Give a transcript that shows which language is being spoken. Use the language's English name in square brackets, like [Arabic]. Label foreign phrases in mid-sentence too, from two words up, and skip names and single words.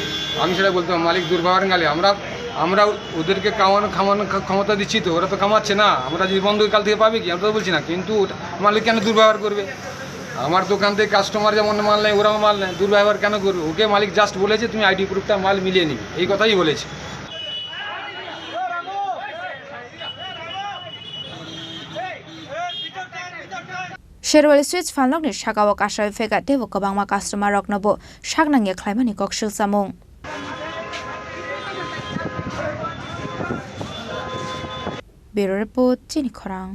[Bangla] আমি সেটা বলতে মালিক দুর্ব্যবহার গালি আমরা ওদেরকে খামানোর ক্ষমতা দিচ্ছি তো ওরা তো কামাচ্ছে না আমরা যদি বন্ধ কাল থেকে পাবে কি আমরা তো বলছি না কিন্তু মালিক কেন দুর্ব্যবহার করবে আমার দোকান থেকে কাস্টমার যেমন মাল নেয় ওরাও মাল নেয় দুর্ব্যবহার কেন করবে ওকে মালিক জাস্ট বলেছে তুমি [English] ID proofটা [Bangla] মাল মিলিয়ে নিবে এই কথাই বলেছে [Kok Borok] Sherowali sweet Phalnokni shakawo kashawi feka devo kabangma customer roknobo shaknangye Khlaimani Koksilsamung Bureau report Chini Khorang